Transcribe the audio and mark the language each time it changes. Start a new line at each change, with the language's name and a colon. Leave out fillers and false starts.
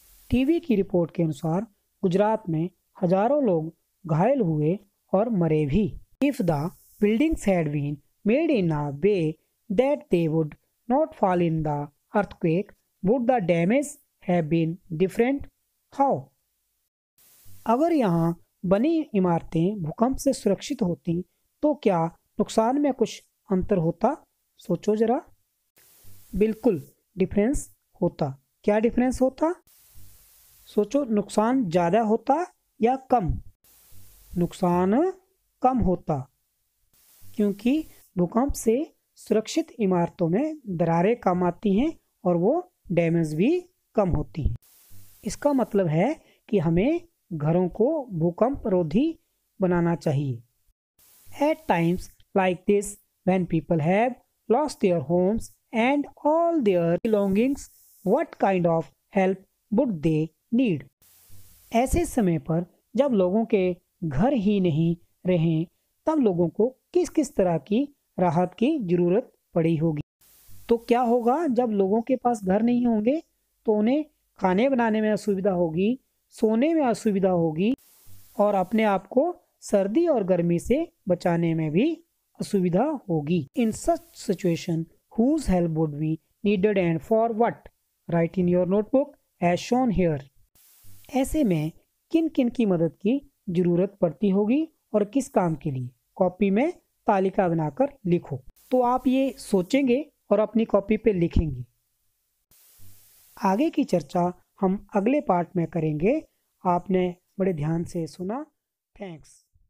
Hindi: TV की report के अनुसार गुजरात में हजारों लोग घायल हुए और मरे भी।
English: If the buildings had been made in a way that they would not fall in the earthquake, would the damage have been different? How?
Hindi: अगर यहाँ बनी इमारतें भूकंप से सुरक्षित होती तो क्या नुकसान में कुछ अंतर होता? सोचो जरा। बिल्कुल डिफरेंस होता। क्या डिफरेंस होता? सोचो, नुकसान ज़्यादा होता या कम? नुकसान कम होता, क्योंकि भूकंप से सुरक्षित इमारतों में दरारें कम आती हैं और वो डैमेज भी कम होती हैं। इसका मतलब है कि हमें घरों को भूकंप रोधी बनाना चाहिए।
English: At times like this, when people have lost their homes and all their belongings, what kind of help would they need?
Hindi: ऐसे समय पर जब लोगों के घर ही नहीं रहे, तब लोगों को किस किस तरह की राहत की जरूरत पड़ी होगी। तो क्या होगा जब लोगों के पास घर नहीं होंगे? तो उन्हें खाने बनाने में असुविधा होगी, सोने में असुविधा होगी और अपने आप को सर्दी और गर्मी से बचाने में भी असुविधा होगी।
English: In such situation, whose help would be needed and for what? Write in your notebook as shown here।
Hindi: ऐसे में किन किन की मदद की जरूरत पड़ती होगी और किस काम के लिए? कॉपी में तालिका बनाकर लिखो। तो आप ये सोचेंगे और अपनी कॉपी पे लिखेंगे। आगे की चर्चा हम अगले पार्ट में करेंगे। आपने बड़े ध्यान से सुना। थैंक्स।